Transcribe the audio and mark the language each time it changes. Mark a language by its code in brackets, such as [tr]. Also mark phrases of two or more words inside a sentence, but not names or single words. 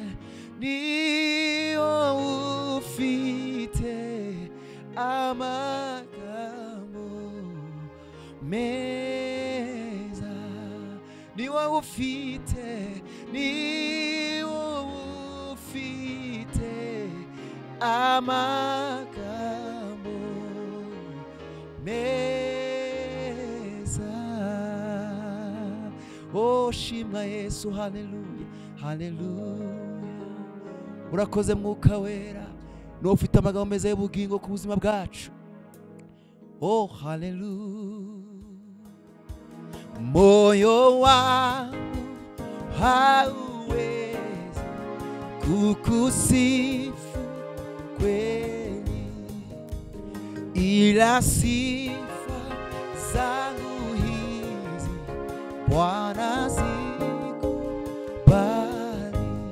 [rw] amagambo meza, ni wowe ufite amagambo meza. Oh, shimwa Yesu. Haleluya, haleluya. Urakoze Mwuka Wera, niwe ufite amagambo meza y'ubugingo ku buzima bwacu. Oh, haleluya. [sw] Moyo wangu hauwezi kukusifu kweli, ila sifa zangu hizi Bwana zikubali.